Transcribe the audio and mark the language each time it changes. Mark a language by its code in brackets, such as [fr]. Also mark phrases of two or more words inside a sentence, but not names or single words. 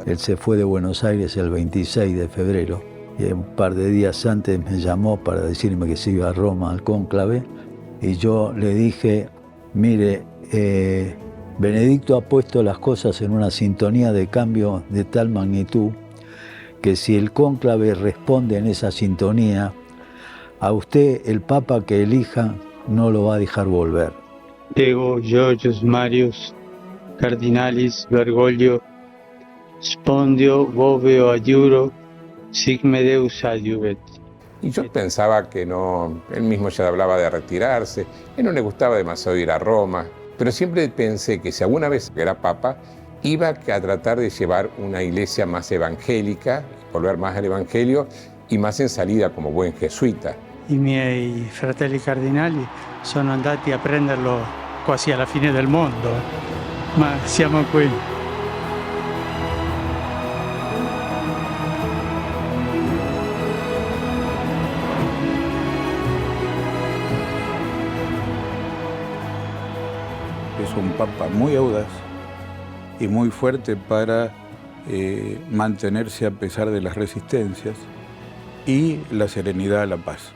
[es] Él se fue de Buenos Aires el 26 de febrero y un par de días antes me llamó para decirme que se iba a Roma al cónclave y yo le dije, mire, Benedicto ha puesto las cosas en una sintonía de cambio de tal magnitud que si el cónclave responde en esa sintonía, a usted el Papa que elija no lo va a dejar volver. [la] Ego Georgius Marius Cardinalis Bergoglio spondio voveo adjuro sic me Deus adjuvet. [es] Y yo pensaba que no, él mismo ya hablaba de retirarse, él no le gustaba demasiado ir a Roma, pero siempre pensé que si alguna vez era papa, iba a tratar de llevar una iglesia más evangélica, volver más al evangelio y más en salida como buen jesuita. [it] I miei fratelli cardinali sono andati a prenderlo quasi alla fine del mondo, ma siamo qui. [es] Es un papa muy audaz y muy fuerte para mantenerse a pesar de las resistencias y la serenidad a la paz.